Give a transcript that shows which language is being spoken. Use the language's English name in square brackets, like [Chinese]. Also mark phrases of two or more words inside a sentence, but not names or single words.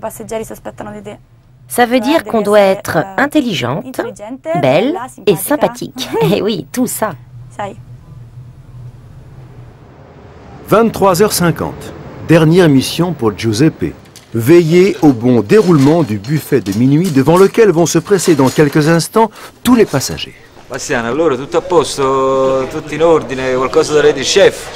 [French] Ça veut dire qu'on doit être intelligente, belle et sympathique. Et oui, tout ça. 23h50, dernière mission pour Giuseppe. Veiller au bon déroulement du buffet de minuit devant lequel vont se presser dans quelques instants tous les passagers. [Italian] Bastiano, allora tutto a posto, tutto in ordine, qualcosa da dire chef?